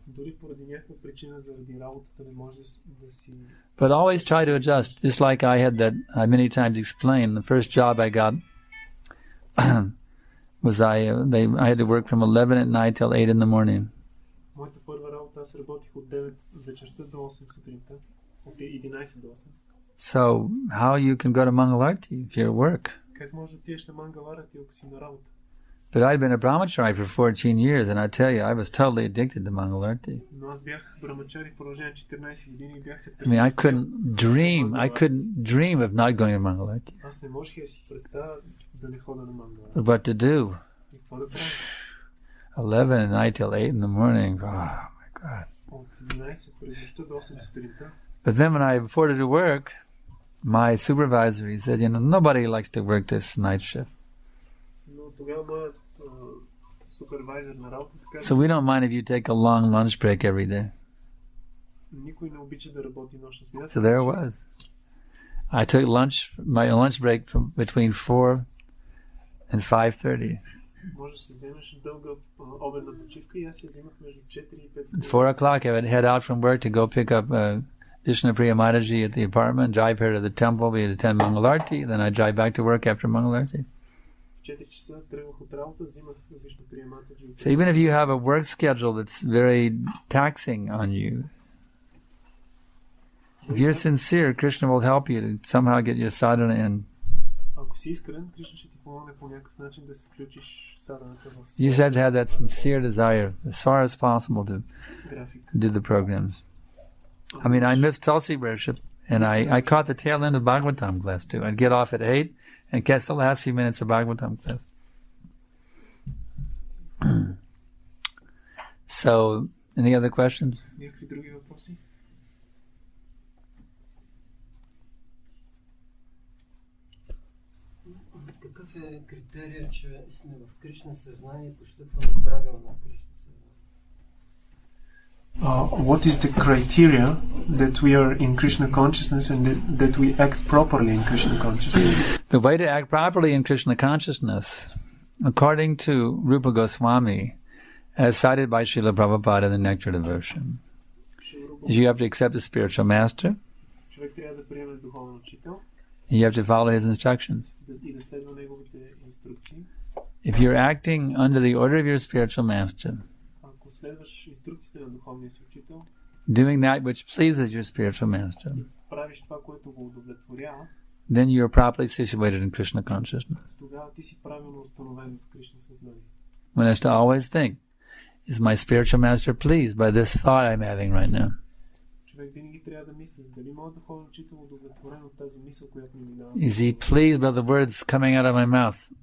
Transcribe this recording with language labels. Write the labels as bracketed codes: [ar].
[bg] Дори поради някаква причина, заради работата, не може да си... [en] But always try to adjust. Just like I had that, I many times explained, the first job I got was I had to work from 11 at night till 8 in the morning. [bg] Моята първа работа, аз работих от 9 вечерта до 8 сутринта. От 11 до 8. [en] So, how you can go to Mangalarti if you're at work? [bg] Как може да отидеш на Мангаларати, ако си на работа? [en] But I'd been a brahmachari for 14 years, and I tell you, I was totally addicted to Mangalarti. [bg] Но аз бях брамачари в продължение 14 години и бях се [en] I mean, I couldn't dream of not going to Mangalarti. [bg] Аз не можех да си представя да не хода на Мангаларти. [en] But what to do? [bg] И какво да правя? [en] 11 at night till 8 in the morning. Oh my God. [bg] От 11 през нощта до 8 сутринта. [en] But then when I reported to work, my supervisor, he said, nobody likes to work this night shift. [bg] Но тогава моят супервайзер на работата каза, [en] So we don't mind if you take a long lunch break every day. [bg] никой не обича да работи нощна смяна. [en] So there it was. I took my lunch break from between 4 and 5:30. [bg] Може да се вземеш дълга обедна почивка и аз я взимах между 4 и 5. [en] 4 o'clock, I would head out from work to go pick up Vishnupriya Mataji at the apartment, drive her to the temple, we'd attend Mangalarti, then I'd drive back to work after Mangalarti. [bg] В 4 часа тръгвах от работа, взимах Вишнуприя Матаджи. [en] So even if you have a work schedule that's very taxing on you, if you're sincere, Krishna will help you to somehow get your sadhana in. [bg] Ако си искрен, Кришна ще ти помогне по някакъв начин да се включиш саданата в [en] You just have to have that sincere desire, as far as possible, to [bg] график. [en] do the programs. I mean, I missed Tulsi worship, and I caught the tail end of Bhagavatam class too. I'd get off at 8 and catch the last few minutes of Bhagavatam class. So, any other questions? [bg] Някакви други въпроси? Какъв е критерия, че сме в Кришна съзнание и постъпваме правилно в Кришна съзнание? [en] What is the criteria that we are in Krishna consciousness and that we act properly in Krishna consciousness? The way to act properly in Krishna consciousness, according to Rupa Goswami, as cited by Srila Prabhupada in the Nectar Devotion, is you have to accept a spiritual master, [bg] Човек трябва да приеме духовен учител [en] you have to follow his instructions. [bg] и да следва неговите инструкции. [en] If you're acting under the order of your spiritual master, [bg] Ако следваш инструкциите на духовния си учител, [en] doing that which pleases your spiritual master, [bg] правиш това, което го удовлетворява, [en] then you are properly situated in Krishna consciousness. [bg] тогава ти си правилно установен в Кришна съзнание. [en] One has to always think, is my spiritual master pleased by this thought I'm having right now? [bg] Човек винаги трябва да мисли, дали моят духовен учител е удовлетворен от тази мисъл, която ми минава. [en] Is he pleased by the words coming out of my mouth?